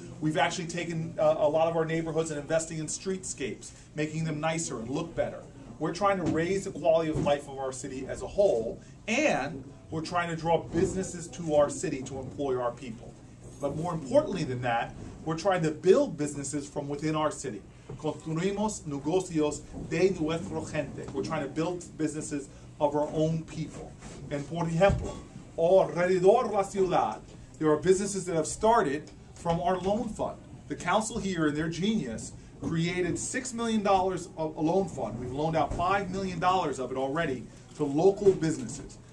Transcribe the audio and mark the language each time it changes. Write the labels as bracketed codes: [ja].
[en] We've actually taken a lot of our neighborhoods and investing in streetscapes, making them nicer and look better. We're trying to raise the quality of life of our city as a whole, and we're trying to draw businesses to our city to employ our people. But more importantly than that, we're trying to build businesses from within our city. [es] Construimos negocios de nuestra gente. [en] We're trying to build businesses of our own people. And [es] por ejemplo, alrededor la ciudad, [en] there are businesses that have started from our loan fund. The council here, in their genius, created $6 million of a loan fund. We've loaned out $5 million of it already to local businesses.